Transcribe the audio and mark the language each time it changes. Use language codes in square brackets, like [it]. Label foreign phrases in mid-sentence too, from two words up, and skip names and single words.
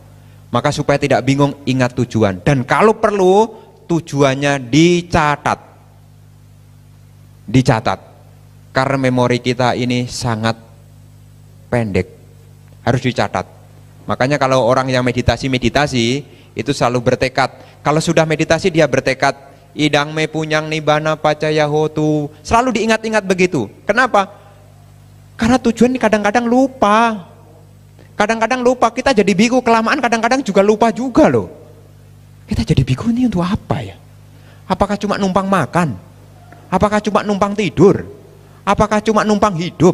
[id] Maka supaya tidak bingung, ingat tujuan. Dan kalau perlu, tujuannya dicatat. Dicatat. Karena memori kita ini sangat pendek. Harus dicatat. Makanya kalau orang yang meditasi, itu selalu bertekad. Kalau sudah meditasi dia bertekad, [pi] idang me punyang nibbana pacaya hotu. [id] Selalu diingat-ingat begitu. Kenapa? Karena tujuan kadang-kadang lupa. Kadang-kadang lupa, kita jadi biku kelamaan, kadang-kadang juga lupa juga loh. Kita jadi biku ini untuk apa ya? Apakah cuma numpang makan? Apakah cuma numpang tidur? Apakah cuma numpang hidup?